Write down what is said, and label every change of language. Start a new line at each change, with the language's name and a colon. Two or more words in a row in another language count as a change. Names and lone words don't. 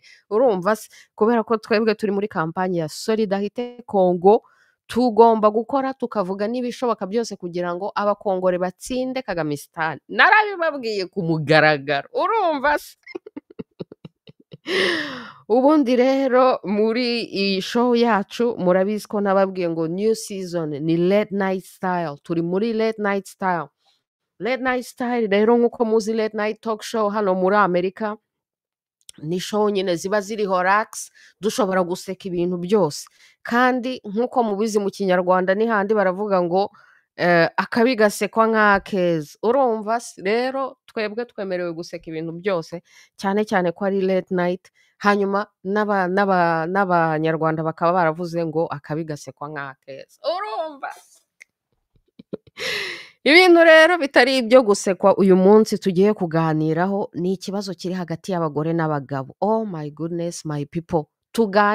Kinyarwanda: Urumva se, kubera ko twebwe turi muri kampanye ya Solidarité Congo, tugomba gukora tukavuga n'ibishoboka byose kugira ngo abakongore batsinde Kagamistan. Narabibabwiye ku mugaragaro. Urumva se. Ubundi rero muri iyi show yacu murabizi ko nababwiye ngo
English: new season
Kinyarwanda: ni
English: late night style.
Kinyarwanda: Turi muri
English: late night style. Late night style
Kinyarwanda: rero nk'uko muzi
English: late night talk show
Kinyarwanda: hano muri Amerika ni show nyine ziba ziriho relax, dushobora guseka ibintu byose. Kandi nk'uko mubizi mu Kinyarwanda ni handi baravuga ngo akabi gasekwa nk'akeza. Urumva rero twebwe twemerewe guseka ibintu byose, cyane cyane ko ari
English: late night.
Kinyarwanda: Hanyuma n'abanyarwanda bakaba baravuze ngo akabi gasekwa nk'akeza. Urumva ibintu rero bitari ibyo gusekwa. Uyu munsi tugiye kuganiraho ni ikibazo kiri hagati y'abagore n'abagabo.
English: Oh my goodness, my people,
Kinyarwanda: tugane